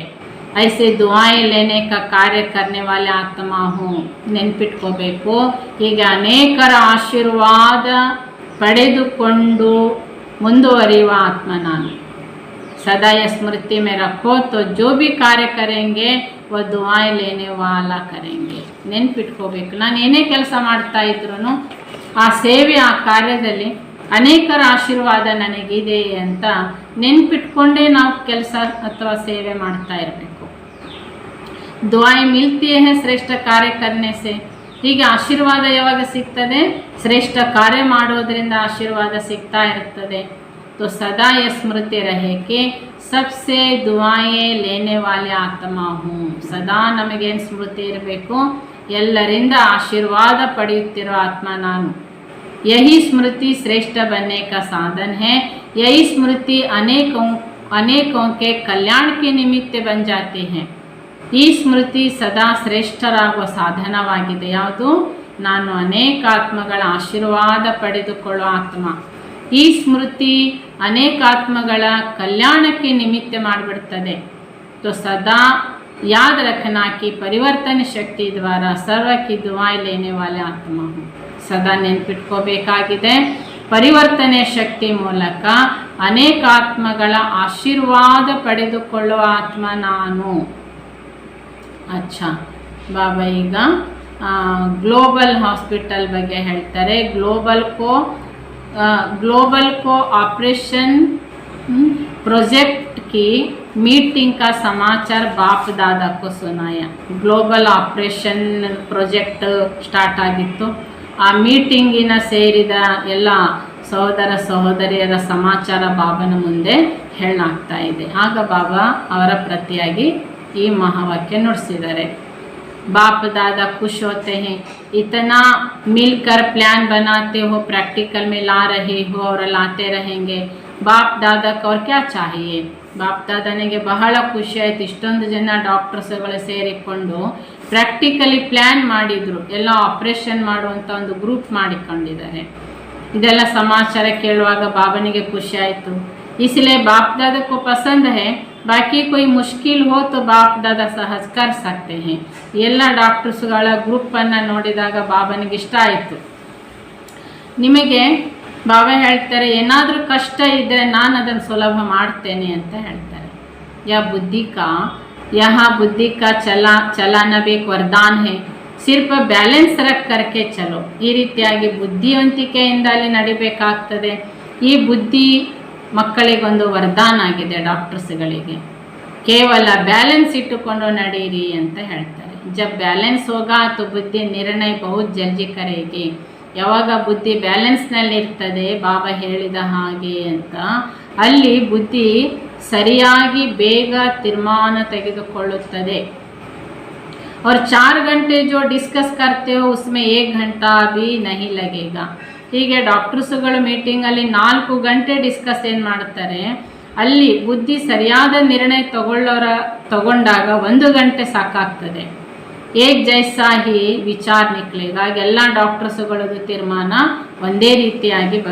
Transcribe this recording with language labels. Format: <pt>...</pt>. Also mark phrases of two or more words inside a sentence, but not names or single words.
<hi>ऐसे दुआएं लेने का कार्य करने वाले आत्मा हूँ.</hi> <kn>ನೆನ್ಪಿಟ್ಕೋಬೇಕು, ಹೀಗೆ ಅನೇಕರ ಆಶೀರ್ವಾದ ಪಡೆದುಕೊಂಡು ಮುಂದುವರಿಯುವ ಆತ್ಮ ನಾನು.</kn> <hi>सदा यह स्मृति में रखो तो जो भी कार्य करेंगे वह दुआएं लेने वाला करेंगे.</hi> <kn>ನೆನ್ಪಿಟ್ಕೋಬೇಕು, ನಾನು ಏನೇ ಕೆಲಸ ಮಾಡ್ತಾ ಇದ್ರು ಆ ಸೇವೆ ಆ ಕಾರ್ಯದಲ್ಲಿ ಅನೇಕರ ಆಶೀರ್ವಾದ ನನಗಿದೆ ಅಂತ ನೆನ್ಪಿಟ್ಕೊಂಡೇ ನಾವು ಕೆಲಸ ಅಥವಾ ಸೇವೆ ಮಾಡ್ತಾ ಇರಬೇಕು.</kn> <hi>दुआएं मिलती है श्रेष्ठ कार्य करने से.</hi> <kn>ಹೀಗೆ ಆಶೀರ್ವಾದ ಯಾವಾಗ ಸಿಗ್ತದೆ? ಶ್ರೇಷ್ಠ ಕಾರ್ಯ ಮಾಡೋದ್ರಿಂದ ಆಶೀರ್ವಾದ ಸಿಗ್ತಾ ಇರ್ತದೆ.</kn> <hi>तो सदा यह स्मृति रहे कि सबसे दुआएं लेने वाले आत्मा हूँ.</hi> <kn>सदा ನಮಗೇನು ಸ್ಮೃತಿ ಇರಬೇಕು? ಎಲ್ಲರಿಂದ ಆಶೀರ್ವಾದ ಪಡೆಯುತ್ತಿರುವ ಆತ್ಮ ನಾನು.</kn> <hi>यही स्मृति श्रेष्ठ बनने का साधन है. यही स्मृति अनेकों के कल्याण के निमित्त बन जाती है.</hi> <kn>ಈ ಸ್ಮೃತಿ ಸದಾ ಶ್ರೇಷ್ಠರಾಗುವ ಸಾಧನವಾಗಿದೆ. ಯಾವುದು? ನಾನು ಅನೇಕ ಆತ್ಮಗಳ ಆಶೀರ್ವಾದ ಪಡೆದುಕೊಳ್ಳುವ ಆತ್ಮ. ಈ ಸ್ಮೃತಿ ಅನೇಕ ಆತ್ಮಗಳ ಕಲ್ಯಾಣಕ್ಕೆ ನಿಮಿತ್ತ ಮಾಡಿಬಿಡ್ತದೆ.</kn> <hi>तो सदा याद रखना कि परिवर्तन शक्ति द्वारा सर्व की दुआएं लेने वाले आत्मा हूँ.</hi> <kn>ಸದಾ ನೆನ್ಪಿಟ್ಕೋಬೇಕಾಗಿದೆ, ಪರಿವರ್ತನೆ ಶಕ್ತಿ ಮೂಲಕ ಅನೇಕ ಆತ್ಮಗಳ ಆಶೀರ್ವಾದ ಪಡೆದುಕೊಳ್ಳುವ ಆತ್ಮ ನಾನು. अच्छा, ಬಾಬಾ ಈಗ ಗ್ಲೋಬಲ್ ಹಾಸ್ಪಿಟಲ್ ಬಗ್ಗೆ ಹೇಳ್ತಾರೆ.</kn> <hi>ग्लोबल को ऑपरेशन प्रोजेक्ट की मीटिंग का समाचार बाप दादा को सुनाया.</hi> <kn>ग्लोबल ऑपरेशन प्रोजेक्ट ಸ್ಟಾರ್ಟ್ ಆಗಿತ್ತು. ಆ ಮೀಟಿಂಗಿನ ಸೇರಿದ ಎಲ್ಲ ಸಹೋದರ ಸಹೋದರಿಯರ ಸಮಾಚಾರ ಬಾಬನ ಮುಂದೆ ಹೇಳಲಾಗ್ತಾ ಇದೆ. ಆಗ ಬಾಬಾ ಅವರ ಪ್ರತಿಯಾಗಿ ಈ ಮಹಾವಾಕ್ಯ ನುಡಿಸಿದ್ದಾರೆ.</kn> <hi>बाप दादा खुश होते हैं, इतना मिलकर प्लान बनाते हो, प्रैक्टिकल में ला रहे हो और लाते रहेंगे. बाप दादा को और क्या चाहिए?</hi> <kn>ಬಾಪ್ ದಾದನಿಗೆ ಬಹಳ ಖುಷಿ ಆಯಿತು. ಇಷ್ಟೊಂದು ಜನ ಡಾಕ್ಟರ್ಸ್ಗಳು ಸೇರಿಕೊಂಡು ಪ್ರಾಕ್ಟಿಕಲಿ ಪ್ಲ್ಯಾನ್ ಮಾಡಿದರು. ಎಲ್ಲ ಆಪ್ರೇಷನ್ ಮಾಡುವಂಥ ಒಂದು ಗ್ರೂಪ್ ಮಾಡಿಕೊಂಡಿದ್ದಾರೆ. ಇದೆಲ್ಲ ಸಮಾಚಾರ ಕೇಳುವಾಗ ಬಾಬನಿಗೆ ಖುಷಿ ಆಯಿತು.</kn> <hi>इसलिए बाप दादा को पसंद है, बाकी कोई मुश्किल हो तो बाप दादा सहज कर सकते हैं.</hi> <kn>ಎಲ್ಲ ಡಾಕ್ಟರ್ಸ್ಗಳ ಗ್ರೂಪನ್ನು ನೋಡಿದಾಗ ಬಾಬನಿಗೆ ಇಷ್ಟ ಆಯಿತು. ನಿಮಗೆ ಬಾಬಾ ಹೇಳ್ತಾರೆ, ಏನಾದರೂ ಕಷ್ಟ ಇದ್ದರೆ ನಾನು ಅದನ್ನು ಸುಲಭ ಮಾಡ್ತೇನೆ ಅಂತ ಹೇಳ್ತಾರೆ.</kn> <hi>यहाँ बुद्धि का चलाना भी एक वरदान है. सिर्फ बैलेंस रख करके चलो.</hi> <kn>ಈ ರೀತಿಯಾಗಿ ಬುದ್ಧಿವಂತಿಕೆಯಿಂದ ಅಲ್ಲಿ ನಡಿಬೇಕಾಗ್ತದೆ. ಈ ಬುದ್ಧಿ ಮಕ್ಕಳಿಗೊಂದು ವರದಾನ ಆಗಿದೆ, ಡಾಕ್ಟರ್ಸ್ಗಳಿಗೆ. ಕೇವಲ ಬ್ಯಾಲೆನ್ಸ್ ಇಟ್ಟುಕೊಂಡು ನಡೀರಿ ಅಂತ ಹೇಳ್ತಾರೆ.</kn> <hi>जब बैलेंस होगा तो बुद्धि निर्णय बहुत जल्दी करेगी.</hi> <kn>ಯಾವಾಗ ಬುದ್ಧಿ ಬ್ಯಾಲೆನ್ಸ್ನಲ್ಲಿ ಇರ್ತದೆ, ಬಾಬಾ ಹೇಳಿದ ಹಾಗೆ ಅಂತ, ಅಲ್ಲಿ ಬುದ್ಧಿ ಸರಿಯಾಗಿ ಬೇಗ ತೀರ್ಮಾನ ತೆಗೆದುಕೊಳ್ಳುತ್ತದೆ.</kn> <hi>और 4 घंटे जो डिस्कस करते हो उसमें 1 घंटा भी नहीं लगेगा.</hi> <kn>ಹೀಗೆ ಡಾಕ್ಟರ್ಸ್ಗಳು ಮೀಟಿಂಗಲ್ಲಿ 4 ಗಂಟೆ ಡಿಸ್ಕಸ್ ಏನು ಮಾಡ್ತಾರೆ, ಅಲ್ಲಿ ಬುದ್ಧಿ ಸರಿಯಾದ ನಿರ್ಣಯ ತಗೊಂಡಾಗ 1 ಗಂಟೆ ಸಾಕಾಗ್ತದೆ.</kn> <hi>एक जैसा ही विचार निकलेगा.</hi> <kn>ಎಲ್ಲ ಡಾಕ್ಟರ್ಸ್ಗಳದ್ದು ತೀರ್ಮಾನ ಒಂದೇ ರೀತಿಯಾಗಿ ಬರುತ್ತದೆ.</kn>